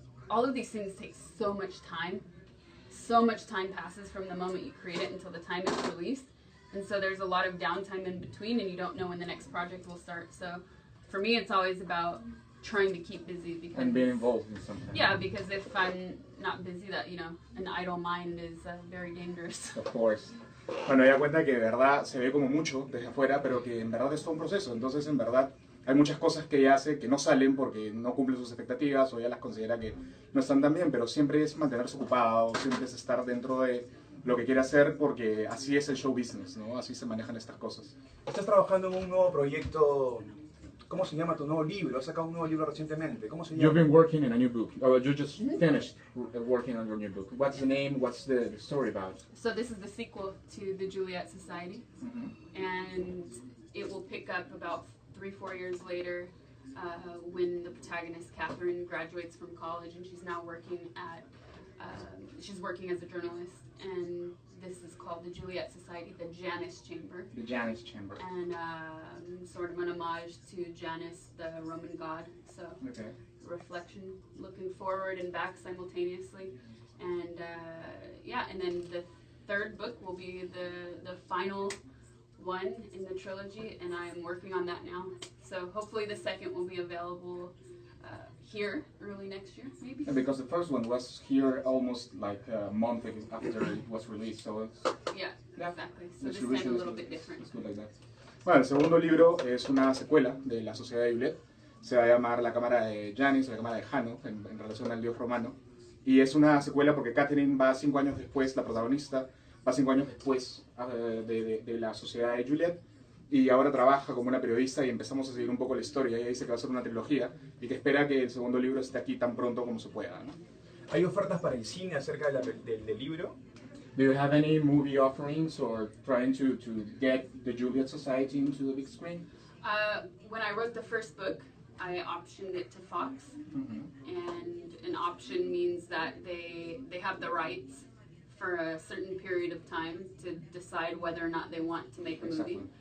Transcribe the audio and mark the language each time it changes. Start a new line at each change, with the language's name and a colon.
English: All of these things take so much time. So much time passes from the moment you create it until the time it's released. And so there's a lot of downtime in between, and you don't know when the next project will start. So for me, it's always about trying to keep busy. Because, And being involved in something. Yeah, because if I'm not busy, that, an idle mind is very dangerous. Of course.
Spanish: Bueno, ella cuenta que de verdad se ve como mucho desde afuera, pero que en verdad es todo un proceso. Entonces, en verdad, hay muchas cosas que ella hace que no salen porque no cumple sus expectativas o ella las considera que no están tan bien, pero siempre es mantenerse ocupado, siempre es estar dentro de lo que quiere hacer, porque así es el show business, ¿no? Así se manejan estas cosas. Estás trabajando en un nuevo proyecto. ¿Cómo se llama tu nuevo libro? Has sacado un nuevo libro recientemente. ¿Cómo se llama?
English: You've been working in a new book. Oh, you just finished working on your new book. What's the name? What's the story about? So this is the sequel to the Juliet Society, and it will pick up about 3-4 years later when the protagonist Catherine graduates from college, and she's now working at she's working as a journalist, and this is called the Juliet Society, the Janus Chamber. The Janus Chamber. And sort of an homage to Janus, the Roman god. So Okay. reflection, looking forward and back simultaneously. And and then the third book will be the final one in the trilogy, and I'm working on that now. So hopefully the second will be available here early next year, maybe. And because the first one was here almost like a month after it was released, so it's... Yeah, exactly. So this distribution time a is little good. bit different. It's good like that.
Spanish: Bueno, el segundo libro es una secuela de La Sociedad de Juliet. Se va a llamar La Cámara de Janus, La Cámara de Jano, en relación al dios romano. Y es una secuela porque Catherine va 5 años después, la protagonista, va 5 años después de La Sociedad de Juliet. Y ahora trabaja como una periodista y empezamos a seguir un poco la historia. Ella dice que va a ser una trilogía y que espera que el segundo libro esté aquí tan pronto como se pueda, ¿no? ¿Hay ofertas para el cine acerca del libro?
English: Do you have any movie offerings or trying to get the Juliet Society into the big screen? When I wrote the first book, I optioned it to Fox, and an option means that they have the rights for a certain period of time to decide whether or not they want to make a movie.